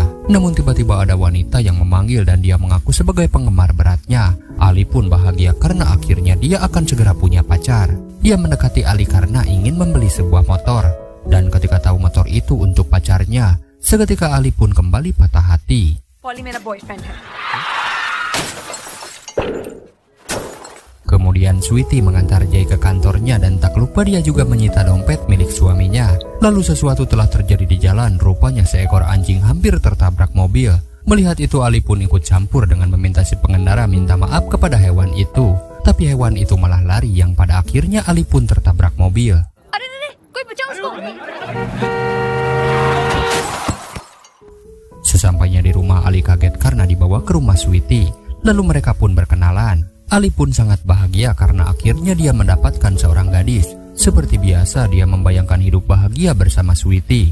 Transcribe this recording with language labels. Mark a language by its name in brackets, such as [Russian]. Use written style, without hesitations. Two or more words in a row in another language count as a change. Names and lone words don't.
[Indonesian] Namun tiba-tiba ada wanita yang memanggil dan dia mengaku sebagai penggemar beratnya. Ali pun bahagia karena akhirnya dia akan segera punya pacar. Dia mendekati Ali karena ingin membeli sebuah motor. Dan ketika tahu motor itu untuk pacarnya, seketika Ali pun kembali patah hati. [Hindi] Polly मेरा boyfriend है. [Indonesian] Kemudian Sweety mengantar Jay ke kantornya dan tak lupa dia juga menyita dompet milik suaminya. Lalu sesuatu telah terjadi di jalan, rupanya seekor anjing hampir tertabrak mobil. Melihat itu Ali pun ikut campur dengan meminta si pengendara minta maaf kepada hewan itu. Tapi hewan itu malah lari yang pada akhirnya Ali pun tertabrak mobil. [Hindi] कोई बचाओ उसको. [Indonesian] Sesampainya di rumah, Ali kaget karena dibawa ke rumah Sweety. Lalu mereka pun berkenalan. Ali pun sangat bahagia karena akhirnya dia mendapatkan seorang gadis. Seperti biasa dia membayangkan hidup bahagia bersama Sweety.